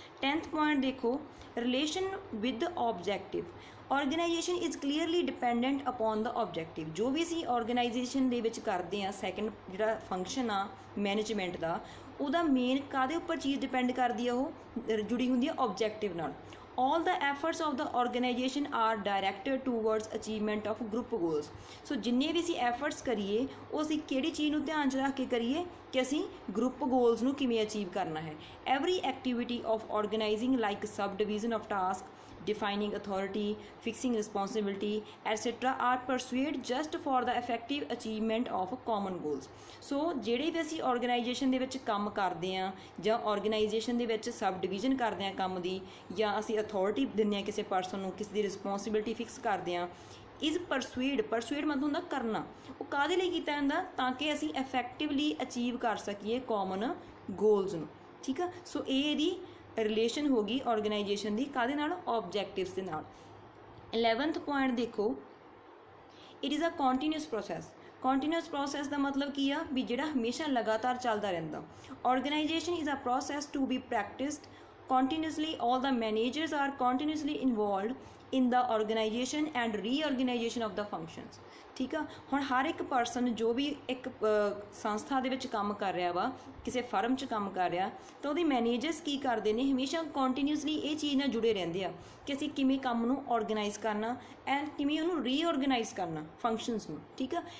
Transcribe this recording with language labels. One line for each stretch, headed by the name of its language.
Punjabi: 10th point ਦੇਖੋ,
English: Relation with objective. Organisation is clearly dependent upon the objective.
Punjabi: ਜੋ ਵੀ ਅਸੀਂ organisation ਦੇ ਵਿੱਚ ਕਰਦੇ ਹਾਂ, ਸੈਕਿੰਡ ਜਿਹੜਾ ਫੰਕਸ਼ਨ ਆ ਮੈਨੇਜਮੈਂਟ ਦਾ, ਉਹਦਾ ਮੇਨ ਕਾਹਦੇ ਉੱਪਰ ਚੀਜ਼ ਡਿਪੈਂਡ ਕਰਦੀ ਆ, ਉਹ ਜੁੜੀ ਹੁੰਦੀ ਆ ਆਬਜੈਕਟਿਵ ਨਾਲ।
English: all the efforts of the organization are directed towards achievement of group goals।
Punjabi: ਸੋ ਜਿੰਨੇ ਵੀ ਅਸੀਂ ਐਫਰਟਸ ਕਰੀਏ ਉਹ ਅਸੀਂ ਕਿਹੜੀ ਚੀਜ਼ ਨੂੰ ਧਿਆਨ 'ਚ ਰੱਖ ਕੇ ਕਰੀਏ ਕਿ ਅਸੀਂ ਗਰੁੱਪ ਗੋਲਸ ਨੂੰ ਕਿਵੇਂ ਅਚੀਵ ਕਰਨਾ ਹੈ।
English: Every activity of organising like subdivision of task, defining authority, fixing responsibility etc are pursued just for the effective achievement of common goals।
Punjabi: ਸੋ ਜਿਹੜੇ ਵੀ ਅਸੀਂ ਆਰਗੇਨਾਈਜੇਸ਼ਨ ਦੇ ਵਿੱਚ ਕੰਮ ਕਰਦੇ ਹਾਂ ਜਾਂ ਆਰਗੇਨਾਈਜੇਸ਼ਨ ਦੇ ਵਿੱਚ ਸਬ ਡਿਵੀਜ਼ਨ ਕਰਦੇ ਹਾਂ ਕੰਮ ਦੀ, ਜਾਂ ਅਸੀਂ ਅਥਾਰਟੀ ਦਿੰਦੇ ਹਾਂ ਕਿਸੇ ਪਰਸਨ ਨੂੰ, ਕਿਸੇ ਦੀ ਰਿਸਪੌਂਸਿਬਿਲਿਟੀ ਫਿਕਸ ਕਰਦੇ ਹਾਂ।
English: is pursued
Punjabi: ਮਤਲਬ ਹੁੰਦਾ ਕਰਨਾ। ਉਹ ਕਾਹਦੇ ਲਈ ਕੀਤਾ ਜਾਂਦਾ, ਤਾਂ ਕਿ ਅਸੀਂ ਇਫੈਕਟਿਵਲੀ ਅਚੀਵ ਕਰ ਸਕੀਏ ਕਾਮਨ ਗੋਲਸ ਨੂੰ, ਠੀਕ ਆ। ਸੋ ਇਹ ਇਹਦੀ ਰਿਲੇਸ਼ਨ ਹੋ ਗਈ ਆਰਗੇਨਾਈਜੇਸ਼ਨ ਦੀ ਕਾਹਦੇ ਨਾਲ, ਆਬਜੈਕਟਿਵਸ ਦੇ ਨਾਲ। 11th ਪੁਆਇੰਟ ਦੇਖੋ,
English: It is a continuous process.
Punjabi: Continuous process ਦਾ ਮਤਲਬ ਕੀ ਆ, ਵੀ ਜਿਹੜਾ ਹਮੇਸ਼ਾ ਲਗਾਤਾਰ ਚੱਲਦਾ ਰਹਿੰਦਾ।
English: Organisation is a process to be practised continuously। all the managers are continuously involved in the organization and reorganization of the functions,
Punjabi: ਠੀਕ ਆ। ਹੁਣ ਹਰ ਇੱਕ ਪਰਸਨ ਜੋ ਵੀ ਇੱਕ ਸੰਸਥਾ ਦੇ ਵਿੱਚ ਕੰਮ ਕਰ ਰਿਹਾ ਵਾ, ਕਿਸੇ ਫਰਮ 'ਚ ਕੰਮ ਕਰ ਰਿਹਾ, ਤਾਂ ਉਹਦੇ ਮੈਨੇਜਰਸ ਕੀ ਕਰਦੇ ਨੇ, ਹਮੇਸ਼ਾ ਕੰਟੀਨਿਊਸਲੀ ਇਹ ਚੀਜ਼ ਨਾਲ ਜੁੜੇ ਰਹਿੰਦੇ ਆ ਕਿ ਅਸੀਂ ਕਿਵੇਂ ਕੰਮ ਨੂੰ ਔਰਗੇਨਾਈਜ਼ ਕਰਨਾ ਐਂਡ ਕਿਵੇਂ ਉਹਨੂੰ ਰੀਆਰਗੇਨਾਈਜ਼ ਕਰਨਾ ਫੰਕਸ਼ਨਸ ਨੂੰ, ਠੀਕ ਆ।